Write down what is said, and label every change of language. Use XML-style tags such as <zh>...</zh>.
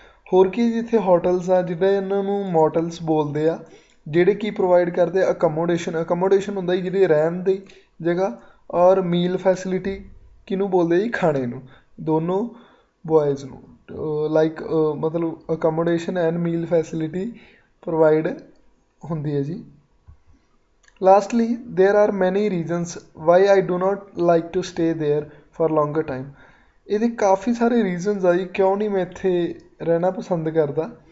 <pa>ਹੋਰ ਕੀ ਜਿੱਥੇ ਹੋਟਲਸ ਆ, ਜਿਹੜੇ ਇਹਨਾਂ ਨੂੰ ਮੋਟਲਸ ਬੋਲਦੇ ਆ, ਜਿਹੜੇ ਕੀ ਪ੍ਰੋਵਾਈਡ ਕਰਦੇ ਅਕੋਮੋਡੇਸ਼ਨ ਹੁੰਦਾ ਜੀ ਜਿਹੜੀ ਰਹਿਣ ਦੀ ਜਗ੍ਹਾ, ਔਰ ਮੀਲ ਫੈਸਿਲਿਟੀ ਕਿਹਨੂੰ ਬੋਲਦੇ ਜੀ, ਖਾਣੇ ਨੂੰ, ਦੋਨੋਂ ਬੋਆਇਜ਼ ਨੂੰ। ਲਾਈਕ ਮਤਲਬ accommodation and meal facility provide ਹੁੰਦੀ ਹੈ ਜੀ।</pa> <en>Lastly, there are many reasons why I do not like to stay there for longer time.</en> <pa>ਇਹਦੇ ਕਾਫੀ ਸਾਰੇ ਰੀਜ਼ਨਸ ਆ ਜੀ ਕਿਉਂ ਨਹੀਂ ਮੈਂ ਇੱਥੇ ਰਹਿਣਾ ਪਸੰਦ ਕਰਦਾ।</pa>